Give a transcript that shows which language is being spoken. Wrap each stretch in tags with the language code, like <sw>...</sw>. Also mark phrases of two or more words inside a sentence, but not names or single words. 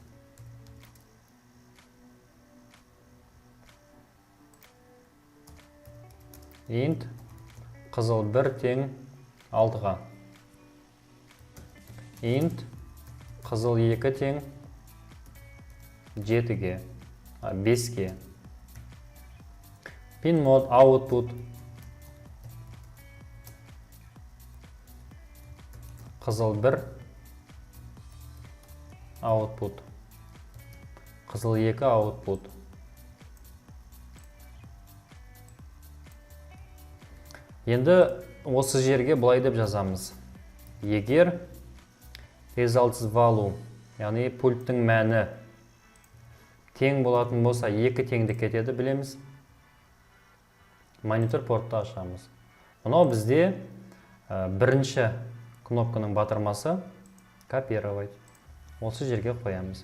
<kk>Int. Қызыл 1 тең 6-ға. Int. Қызыл 2 тең 7-ге. 5-ге.</kk> <en>Pin mode output.</en> <kk>Қызыл 1 output. Қызыл 2 output. Енді осы жерге былай деп жазамыз.</kk> <en>Егер results value,</en> <kk>яғни пульттің мәні тең болатын болса, 2 теңді кетеді білеміз. Монитор портты ашамыз. Мынау бізде бірінші кнопканың батырмасы копировать. Осы жерге қоямыз.</kk>